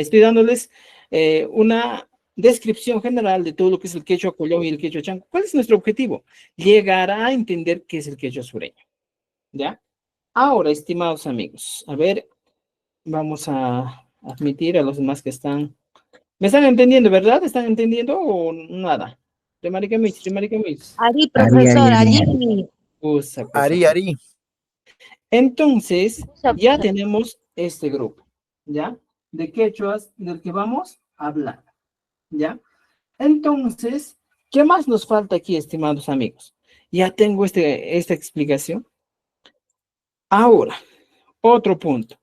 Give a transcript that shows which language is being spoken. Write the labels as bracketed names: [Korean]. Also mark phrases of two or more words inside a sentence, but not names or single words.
[Spanish] Estoy dándoles una descripción general de todo lo que es el quechua collao y el quechua chanco. ¿Cuál es nuestro objetivo? Llegar a entender qué es el quechua sureño. ¿Ya? Ahora, estimados amigos, a ver, vamos a admitir a los demás que están. ¿Me están entendiendo, verdad? ¿Están entendiendo o nada? [Quechua] Remaricamich. Ari, Ari, Ari, [Spanish] profesor, [Quechua] Ari. [Spanish] allí. [Quechua] Ari, [Spanish] Cosa. [Quechua] Ari. [Spanish] Entonces, [Quechua] Pusa, [Spanish] ya [Quechua] pusa. [Spanish] tenemos este grupo, ¿ya? De quechuas del que vamos a hablar, ¿ya? Entonces, ¿qué más nos falta aquí, estimados amigos? Ya tengo esta explicación. Ahora, otro punto.